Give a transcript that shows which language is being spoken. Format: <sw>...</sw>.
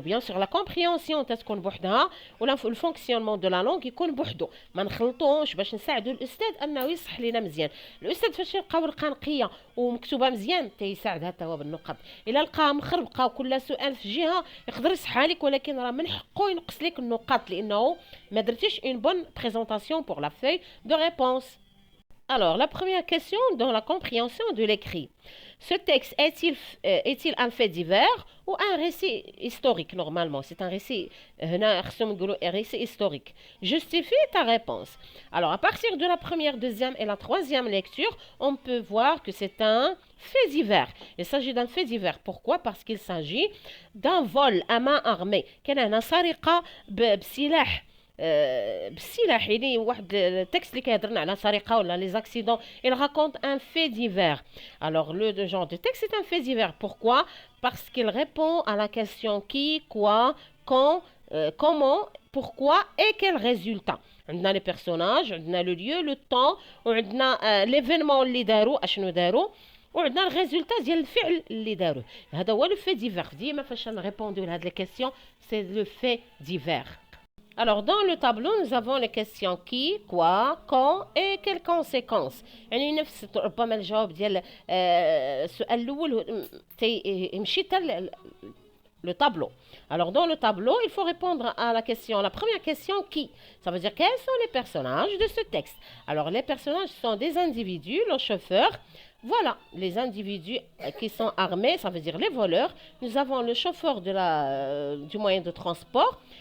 <ar>بيان سور لا كومبريونسيون تتكون بوحدها ولا الفونكسيونمون دو لا لونغ يكون بوحدو، ما نخلطوش باش نساعدو الاستاذ انه يصح لينا مزيان. الاستاذ فاش يلقاو ورقه نقيه ومكتوبه مزيان تيساعدها حتى هو بالنقط. الا لقاها مخربقه وكل سؤال في جهه يقدر يصحها لك، ولكن راه من حقه ينقص لك النقاط لانه ما درتيش</ar> <fr>une bonne présentation pour la feuille de réponse. Alors, la première question dans la compréhension de l'écrit. Ce texte est-il un fait divers ou un récit historique normalement? C'est un récit, un récit historique. Justifie ta réponse. Alors, à partir de la première, deuxième et la troisième lecture, on peut voir que c'est un fait divers. Il s'agit d'un fait divers. Pourquoi? Parce qu'il s'agit d'un vol à main armée.</fr> <ar>كان سرقة بسلاح بالسلاح. يعني واحد التكست اللي كيهضرنا على سرقه ولا لي زاكسيدون.</ar> <fr>il raconte un fait divers. Alors le genre de texte c'est un fait divers. Pourquoi? Parce qu'il répond à la question qui, quoi, quand, comment, pourquoi et quel résultat.</fr> <ar>عندنا les personnages، عندنا le lieu، le temps، وعندنا l'événement اللي داروا اشنو داروا، وعندنا الريزولتا ديال الفعل اللي داروه. هذا هو لو في ديفير. ديما فاش نريبوندو لهاد لي كيسيون سي لو في ديفير.</ar> <fr>Alors, dans le tableau, nous avons les questions qui, quoi, quand et quelles conséquences.</fr> <ar>يعني نفس ربما الجواب ديال السؤال الأول يمشي حتى le tableau.</ar> <fr>Alors, dans le tableau, il faut répondre à la question, la première question qui. Ça veut dire quels sont les personnages de ce texte. Alors, les personnages sont des individus, le chauffeur. Voilà, les individus qui sont armés, ça veut dire les voleurs. Nous avons le chauffeur du moyen de transport.</fr>